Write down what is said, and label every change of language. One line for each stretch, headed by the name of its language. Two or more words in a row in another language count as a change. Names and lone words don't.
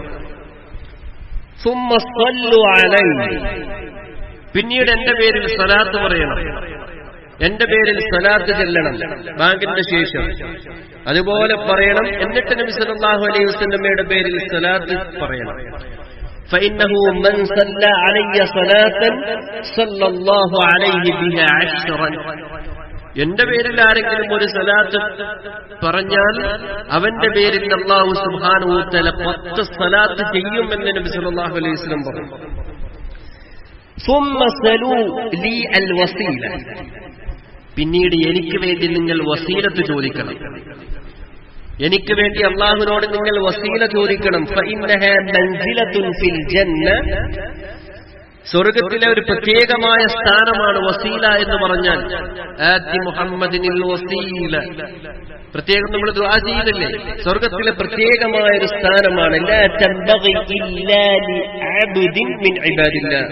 Arabic: ثم صلوا عليه,
Malayalam: പിന്നീട് എന്റെ പേരിൽ സ്വലാത്ത് പറയണം. എന്റെ പേരിൽ സ്വലാത്ത് ചെല്ലണം ബാങ്കിന്റെ ശേഷം. അതുപോലെ പറയണം. എന്നിട്ട് നബി
Arabic: صلى الله عليه وسلم
Malayalam: പേരിൽ സ്വലാത്ത് പറയണം.
Arabic: فإنه من صلى علي صلاة صلى الله عليه بها 10.
Malayalam: എന്റെ പേരിൽ ആരെങ്കിലും ഒരു സ്വലാത്ത് പറഞ്ഞാൽ അവന്റെ പേരിൽ
Arabic: الله سبحانه وتعالى
Malayalam: 10 സ്വലാത്ത് ചെയ്യുമെന്ന് നബി
Arabic: صلى الله عليه وسلم
Malayalam: പറഞ്ഞു.
Arabic: ثم سلوا لي الوسيلة.
Malayalam: പിന്നീട് എനിക്ക് വേണ്ടി നിങ്ങൾ വസീലത്ത് ചോദിക്കണം. എനിക്ക് വേണ്ടി അല്ലാഹുവിനോട് നിങ്ങൾ വസീല ചോദിക്കണം.
Arabic: فإنها منزلة في الجنة.
Malayalam: സ്വർഗത്തിലെ ഒരു പ്രത്യേകമായ സ്ഥാനമാണ് വസീല എന്ന് പറഞ്ഞാൽ.
Arabic: آت محمدا الوسيلة.
Malayalam: പ്രത്യേകം നമ്മൾ ദുആ ചെയ്യില്ലേ? സ്വർഗത്തിലെ പ്രത്യേകമായ ഒരു സ്ഥാനമാണ്.
Arabic: لا تنبغي إلا لعبد من عباد الله.